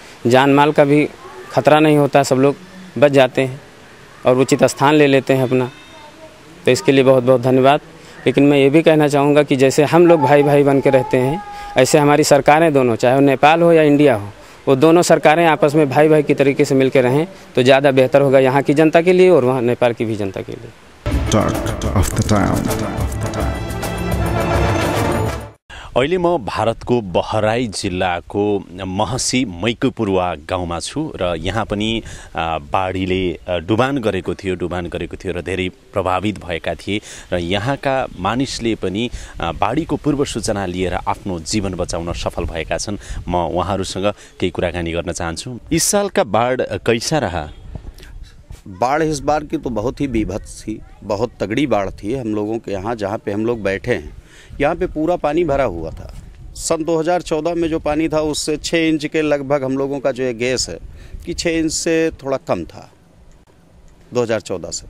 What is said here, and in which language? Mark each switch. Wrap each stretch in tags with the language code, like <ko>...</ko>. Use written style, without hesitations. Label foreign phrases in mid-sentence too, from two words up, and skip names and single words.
<hi>जान माल का भी खतरा नहीं होता, सब लोग बच जाते हैं और उचित स्थान ले लेते हैं अपना, तो इसके लिए बहुत बहुत धन्यवाद। लेकिन मैं ये भी कहना चाहूँगा कि जैसे हम लोग भाई भाई बन के रहते हैं, ऐसे हमारी सरकारें दोनों, चाहे वो नेपाल हो या इंडिया हो, वो दोनों सरकारें आपस में भाई भाई की तरीके से मिलकर रहें तो ज़्यादा बेहतर होगा यहाँ की जनता के लिए और वहाँ नेपाल की भी जनता के लिए।</hi> <en>Talk of the town.</en> <ne>अहिले म भारतको बहराई जिल्लाको महसी मैकुपुरुवा गाउँमा छु र यहाँ पनि बाढीले डुबान गरेको थियो र धेरै प्रभावित भएका थिए र यहाँका मानिसले पनि बाढीको पूर्व सूचना लिएर आफ्नो जीवन बचाउन सफल भएका छन्। म उहाँहरूसँग केही कुराकानी गर्न चाहन्छु।</ne> <hi>इस साल का बाढ़ कैसा रहा? बाढ़ इस बार की तो बहुत ही बीभत्स थी, बहुत तगड़ी बाढ़ थी। हम लोगों के यहाँ जहाँ पे हम लोग बैठे हैं यहाँ पे पूरा पानी भरा हुआ था। सन 2014 में जो पानी था उससे 6 इंच के लगभग हम लोगों का जो ये गैस है कि 6 इंच से थोड़ा कम था 2014 से।</hi>